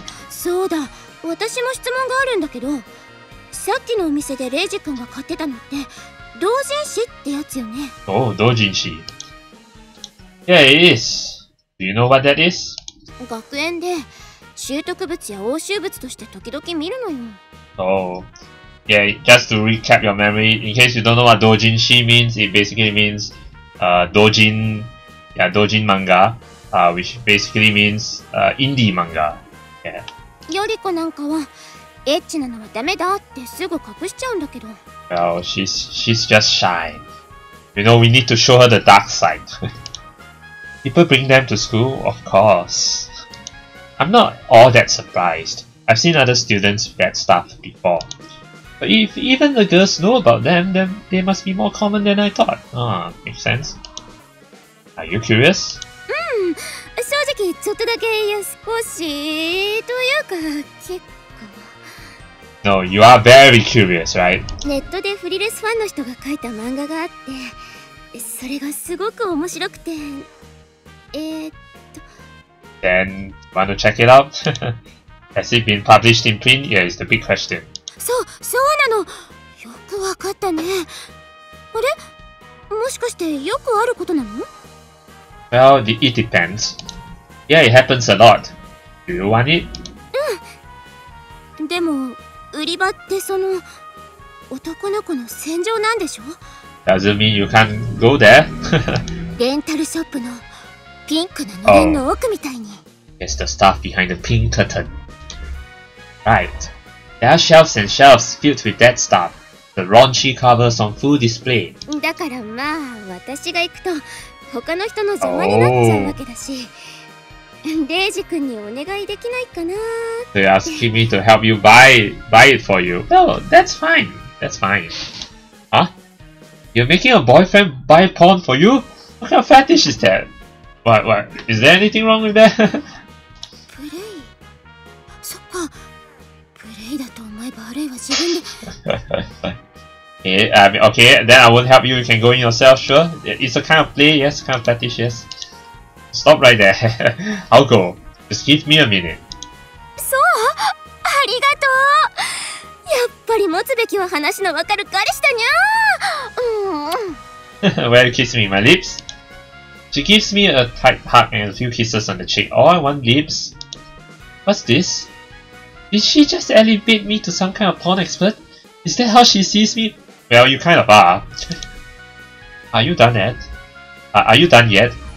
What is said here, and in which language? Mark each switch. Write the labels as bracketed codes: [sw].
[ja] そうだ、私も質問があるんだけど、さっきのお店でレイジ君が買ってたのって同人誌ってやつよね。 [en] Oh, 同人誌。Yeah, it is. Do you know what that is? [ja] 学園で習得物や押収物として時々見るのよ。 [en] Oh, yeah. Just to recap your memory, in case you don't know what doujinshi means, it basically means doujin manga. Which basically means indie manga. Yeah. [ja] よりこなんかはエッチなのはダメだってすぐ隠しちゃうんだけど。 [en] Well, she's just shy. You know, we need to show her the dark side. People bring them to school, of course. I'm not all that surprised. I've seen other students with that stuff before. But if even the girls know about them, then they must be more common than I thought. Makes sense. Are you curious? [ja] 正直ちょっとだけ少しというか結構。 [en] No, you are very curious, right? [ja] ネットでフリレスファンの人が書いた漫画があって、それがすごく面白くて、 [en] Then, want to check it out? Has it been published in print? Yeah, it's the big question. [ja] そうなの。よくわかったね。あれ？もしかしてよくあることなの？ [en] Well, it depends. Yeah, it happens a lot. Do you want it? [ja] でも、売り場ってその男の子の戦場なんでしょ？ [en] Doesn't mean you can't go there. [ja] レンタルショップのピンクなのれんの奥みたいに。 [en] It's the stuff behind the pink curtain. Right. There are shelves and shelves filled with that stuff. The raunchy covers on full display. [ja] だからまあ私が行くと他の人の邪魔になっちゃうわけだし、レイジ君にお願いできないかな。 [en] They're asking me to help you buy it for you. No, that's fine. That's fine. Huh? You're making a boyfriend buy porn for you? What kind of fetish is that? What? Is there anything wrong with that? [ja] プレイ。そっか。プレイだと思えばあれは自分で。 [en] Okay, then I won't help you. You can go in yourself, sure. It's a kind of play, yes, kind of fetish, yes. Stop right there. I'll go. Just give me a minute. [ja] そう、ありがとう。やっぱり持つべきは話のわかる彼氏だにゃ。 [en] Will you kiss me, my lips? She gives me a tight hug and a few kisses on the cheek. All I want lips. What's this? Did she just elevate me to some kind of porn expert? Is that how she sees me? Well, you kind of are. Are you done yet? Are you done yet?